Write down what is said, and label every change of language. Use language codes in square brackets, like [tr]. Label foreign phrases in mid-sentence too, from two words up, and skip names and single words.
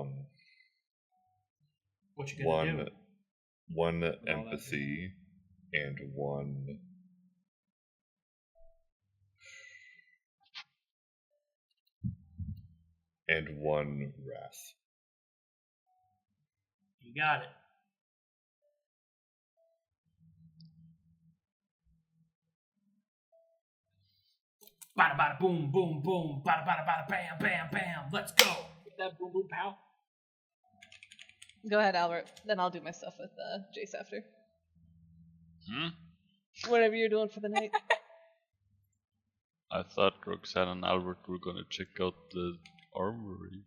[en] What you gonna do? one empathy and one wrath. You got it. Bada bada boom boom boom. Bada bada bada bam bam bam. Let's go. Get that boom boom pow. Go ahead, Albert. Then I'll do my stuff with Jace after. Whatever you're doing for the night. I thought Roxanna and Albert were gonna check out the armory.